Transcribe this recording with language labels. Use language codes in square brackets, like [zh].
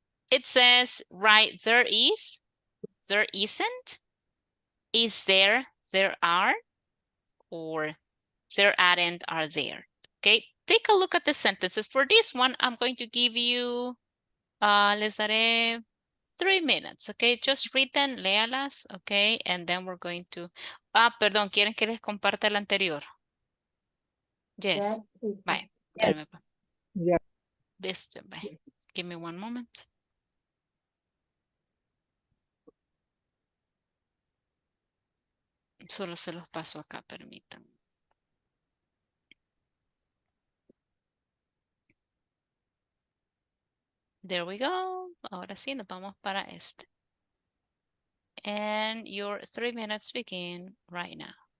[en] It says, right, there is, there isn't, is there, there are, or there aren't, are there. Okay, take a look at the sentences. For this one, I'm going to give you, [es] les daré [en] 3 minutes, okay? Just read them, [es] léalas, [en] okay? And then we're going to, [es] perdón, ¿quieren que les comparta el anterior? [en] Yes. Bye. [es] Espérame, pa. [en] Yeah. Bye. Give me one moment. [es] Solo se los paso acá, permítanme. [en] There we go. [es] Ahora sí, nos vamos para este. [en] And your 3 minutes begin right now.